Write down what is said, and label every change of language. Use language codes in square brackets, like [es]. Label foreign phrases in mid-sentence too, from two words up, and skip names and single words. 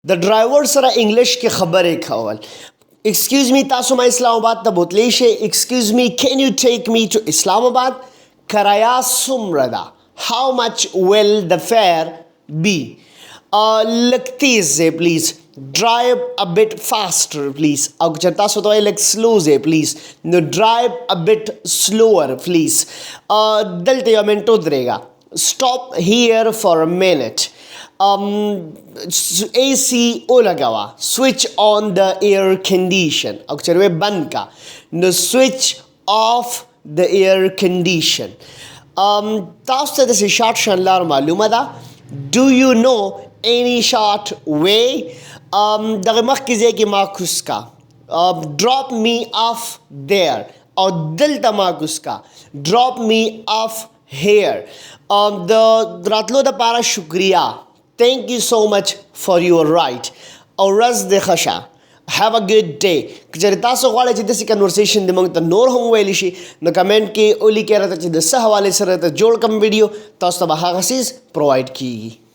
[ps] د ډرایور سره انګلیش کې خبرې کول. [en] Excuse me, [ps] تاسو ما اسلام آباد ته بوتلی شئ. [en] Excuse me, can you take me to Islam Abad? [ps] کرایه څومره ده؟ [en] How much will the fare be? [ps] لږ تیز دی پلیز. [en] Drive a bit faster please. [ps] او که چېرې تاسو ته وایي لږ سلو دی پلیز نو [en] drive a bit slower please. [ps] دلته یو منټ ودرېږه. [en] Stop here for a minute. [ps] AC ولګوه. [en] Switch on the air condition. [ps] او که چېرې وایي بند کا نو [en] switch off the air condition. [ps] تاسو ته داسې شارټ شان لار معلومه ده؟ [en] Do you know any short way? [ps] دغه مخکې ځای کې معکوس کا. [en] Drop me off there. [ps] او دلته معکوس کا. [en] Drop me off here. [ps] د راتلو دپاره شکریه. [en] Thank you so much for your ride. [ps] او ورځ دې ښه شه. [en] Have a good day. [ps] که چېرې تاسو غواړئ چې داسې کنورسیشن د موږ ته نور هم وویلی شي نو کمنټ کې ولیکئ راته چې د څه حوالې سره ته جوړ کړم ویډیو تاسو ته به هغه څیز پرووایډ کیږي.